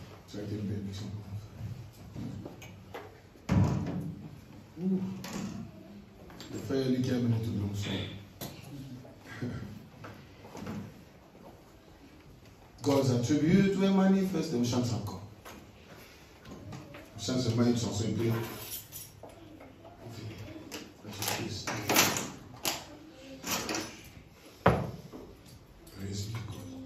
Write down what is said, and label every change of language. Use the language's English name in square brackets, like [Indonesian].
[French] Tu as été une bénédiction. Le frère Eli qui a mené tout le monde. [English] God's attribute were manifest. [French] On chante ça encore. On chante seulement une chanson et puis on finit. [English] Praise be God.